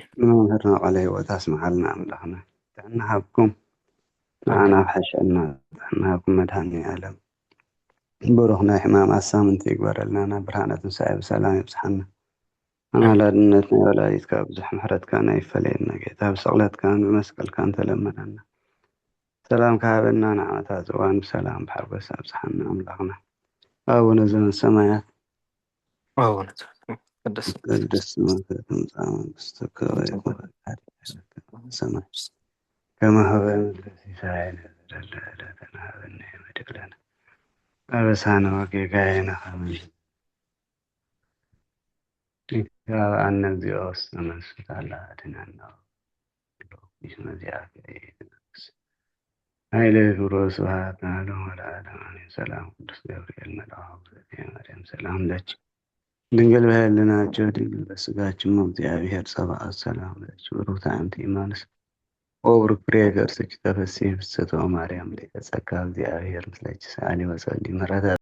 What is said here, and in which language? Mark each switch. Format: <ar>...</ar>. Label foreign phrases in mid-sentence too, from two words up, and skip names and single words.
<ti>ንመምህርና ቃለ ሂወት ኣስምዓልና ኣምላኽና ጥዕና ሃብኩም ንዓና ብሓሸና ጥዕና ሃብኩም መድሃኒ ዓለም ብሩኽ ናይ ሕማማት ሳምንቲ ይግበረልና ናብ ብርሃነ ትንሳኤ ብሰላም ይብፅሓና ኣማላድነት ናይ ወላዲትካ ብዙሕ ምሕረትካ ናይ ይፈለየና ጌታ ብስቕለትካን ብመስቀልካን ተለመነና ሰላም ካሃበና ንዓመታት እዋን ብሰላም ብሓጎስ ኣብፅሓና ኣምላኽና</ti> <gez>ኣቡነ ዘበሰማያት ኣቡነ ቅዱስ ቅዱስ ስምከ ትምጻእ መንግሥትከ ወይኩን ሰማይ ከመ ሀበነ ሲሳየነ ዘለለዕለትነ ሀበነ ወኅድግ ለነ አበሳነ ወጌጋየነ ከመ ይትባአነ እግዚኦ ውስተ መንሱት አላ አድኅነነ እስመ ዚአከ ይእቲ ኃይለ ክብሮ ስብሐት ለዓለሙ ወለዓለሙ አሜን። ሰላም ቅዱስ ገብርኤል መልአኩ ዘእትየ ማርያም ሰላም ለኪ ድንግል በህሊናችሁ ድንግል በሥጋችሁ እግዚአብሔር ጸባኦት ሰላም ለኪ ብሩክት አንቲ እማኑስ ወቡሩክ ፍሬ ከርሥኪ ተፈሥሒ ፍስሕቶ ማርያም ሊቀ ጸጋ እግዚአብሔር ምስለኪ ሰአሊ ወጸልይ ምሕረተ</gez>